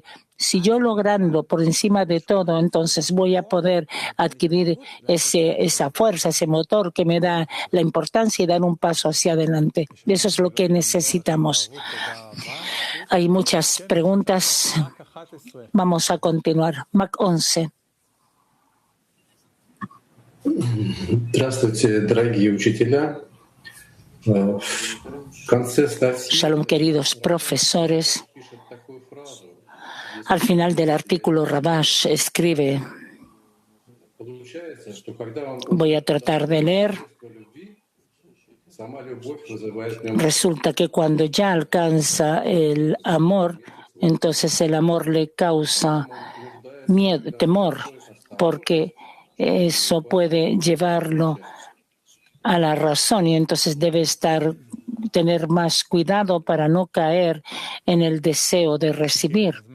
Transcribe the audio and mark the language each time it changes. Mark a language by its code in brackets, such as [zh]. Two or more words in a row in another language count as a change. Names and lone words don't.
[es] Si yo logrando por encima de todo, entonces voy a poder adquirir esa fuerza, ese motor que me da la importancia y dar un paso hacia adelante. Eso es lo que necesitamos. Hay muchas preguntas. Vamos a continuar. Mac 11. [ru] Здравствуйте, дорогие учителя. [es] Shalom, queridos profesores. Al final del artículo, Rabash escribe, voy a tratar de leer. Resulta que cuando ya alcanza el amor, entonces el amor le causa miedo, temor, porque eso puede llevarlo a la razón, y entonces debe tener más cuidado para no caer en el deseo de recibir.